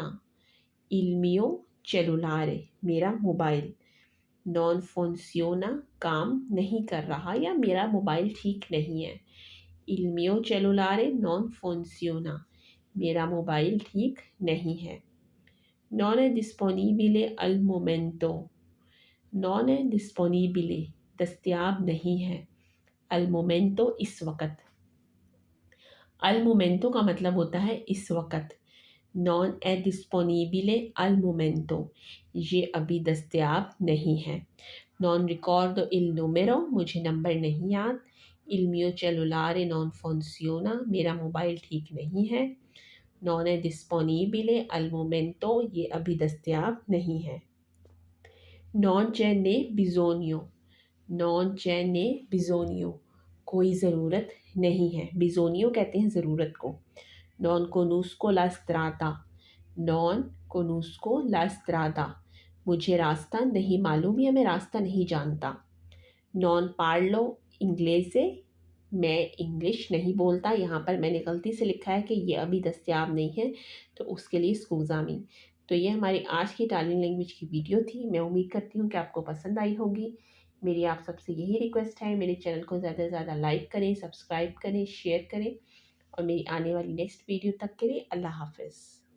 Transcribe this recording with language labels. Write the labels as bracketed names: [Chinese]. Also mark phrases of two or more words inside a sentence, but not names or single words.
[Italian] il mio cellulare, [Urdu] میرا موبائل. [Italian] non funziona, [Urdu] کام نہیں کر رہا یا میرا موبائل ٹھیک نہیں ہے. [Italian] il mio cellulare non funziona, [Urdu] میرا موبائل ٹھیک نہیں ہے. [Italian] non è disponibile al momento. non è disponibile, [Urdu] دستیاب نہیں ہے. [Italian] al momento, [Urdu] اس وقت. [Italian] al momento [Urdu] کا مطلب ہوتا ہے اس وقت. [Italian] non è disponibile al momento, [Urdu] یہ ابھی دستیاب نہیں ہے. [Italian] non ricordo il numero, [Urdu] مجھے نمبر نہیں یاد. [Italian] il mio cellulare non funziona, [Urdu] میرا موبائل ٹھیک نہیں ہے. [Italian] non è disponibile al momento, [Urdu] یہ ابھی دستیاب نہیں ہے. [Italian] non c'è né bisogno. non c'è né bisogno, [Urdu] کوئی ضرورت نہیں ہے. بیزونیو کہتے ہیں ضرورت کو. [Italian] non conosco la strada. non conosco la strada, [Urdu] مجھے راستہ نہیں معلوم یا میں راستہ نہیں جانتا. [Italian] non parlo inglese, [Urdu] میں انگلش نہیں بولتا. یہاں پر میں نے غلطی سے لکھا ہے کہ یہ ابھی دستیاب نہیں ہے، تو اس کے لیے سکوزامی. تو یہ ہماری آج کی [English] Italian language [Urdu] کی ویڈیو تھی۔ میں امید کرتی ہوں کہ آپ کو پسند آئی ہوگی. میری آپ سب سے یہی ریکویسٹ ہے، میرے چینل کو زیادہ سے زیادہ لائک کریں، سبسکرائب کریں، شیئر کریں، اور میری آنے والی [English] next video [Urdu] تک کے لیے اللہ حافظ.